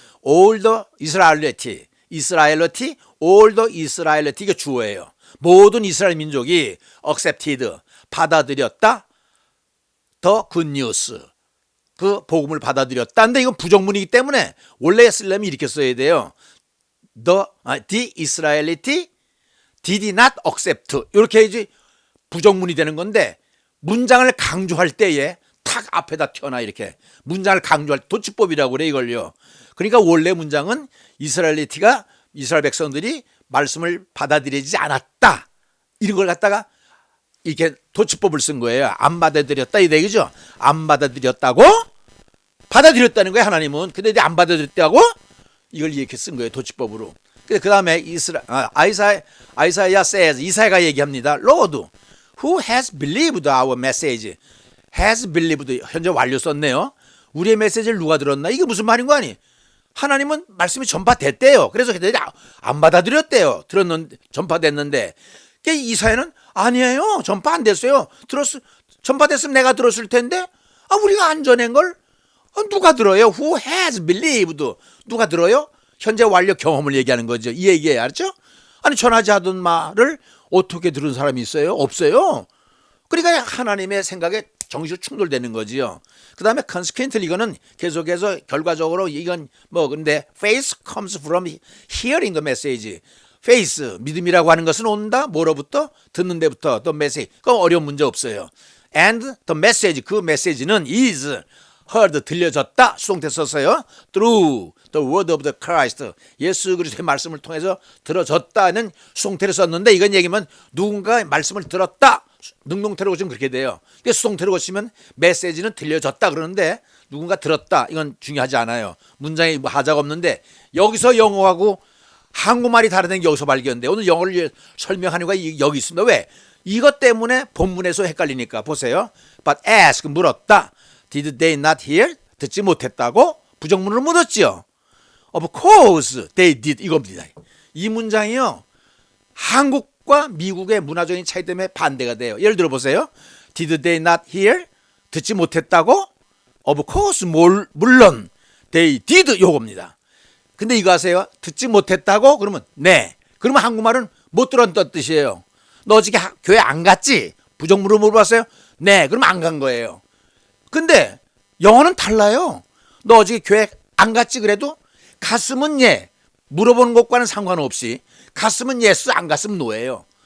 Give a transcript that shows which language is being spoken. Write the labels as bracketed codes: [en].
[en] all the Israelity. all the Israelity. [ko] 이게 주어예요. 모든 이스라엘 민족이 accepted. 받아들였다. [en] the good news. [ko] 그 복음을 받아들였다. 근데 이건 부정문이기 때문에 원래 쓰려면 이렇게 써야 돼요. [en] The Israelity did not accept. [ko] 이렇게 해야지 부정문이 되는 건데 문장을 강조할 때에 탁 앞에다 튀어나 이렇게 문장을 강조할 때 도치법이라고 그래 이걸요. 그러니까 원래 문장은 이스라엘리티가 이스라엘 백성들이 말씀을 받아들이지 않았다. 이런 걸 갖다가 이렇게 도치법을 쓴 거예요. 안 받아들였다 이 얘기죠. 안 받아들였다고? 받아들였다는 거예요 하나님은. 근데 안 받아들였다고? 이걸 이렇게 쓴 거예요 도치법으로. 그 다음에 아이사야 says 이사야가 얘기합니다. [en] Lord, who has believed our message? [ko] has believed 현재 완료 썼네요. 우리의 메시지를 누가 들었나? 이게 무슨 말인 거 아니? 하나님은 말씀이 전파됐대요. 그래서 그들이 안 받아들였대요. 전파됐는데 이사야는 아니에요. 전파 안 됐어요. 전파됐으면 내가 들었을 텐데 우리가 안 전한 걸 누가 들어요? [en] Who has believed? [ko] 누가 들어요? 현재 완료 경험을 얘기하는 거죠. 이 얘기예요. 알았죠? 아니 전하지 하던 말을 어떻게 들은 사람이 있어요? 없어요. 그러니까 하나님의 생각에 정신이 충돌되는 거지요. 그 다음에 consequently 이거는 계속해서 결과적으로 이건 근데 [en] faith comes from hearing the message. [ko] faith 믿음이라고 하는 것은 온다. 뭐로부터? 듣는 데부터. the message. 그건 어려운 문제 없어요. [en] and the message [ko] 그 메시지는 [en] is heard [ko] 들려졌다. 수동태 썼어요. [en] through the word of the Christ [ko] 예수 그리스도의 말씀을 통해서 들어졌다는 수동태를 썼는데 이건 얘기면 누군가 말씀을 들었다. 능동태로 고치면 그렇게 돼요. 수동태로 고치면 메시지는 들려졌다 그러는데 누군가 들었다 이건 중요하지 않아요. 문장에 하자가 없는데 여기서 영어하고 한국말이 다르다는 게 여기서 발견돼. 오늘 영어를 설명하는 거 여기 있습니다. 왜? 이것 때문에 본문에서 헷갈리니까 보세요. [en] But ask [ko] 물었다. [en] Did they not hear? [ko] 듣지 못했다고? 부정문으로 묻었죠. [en] Of course they did 이겁니다. [ko] 이 문장이요. 한국과 미국의 문화적인 차이 때문에 반대가 돼요. 예를 들어 보세요. [en] Did they not hear? [ko] 듣지 못했다고? [en] Of course [ko] 물론 [en] they did [ko] 요겁니다. 근데 이거 아세요? 듣지 못했다고? 그러면 네. 그러면 한국말은 못 들었다는 뜻이에요. 너 어저께 교회 안 갔지? 부정문으로 물어봤어요? 네. 그럼 안 간 거예요. 근데 영어는 달라요. 너 어저께 교회 안 갔지 그래도 갔으면 예. 물어보는 것과는 상관없이 갔으면 예스 안 갔으면 노예요.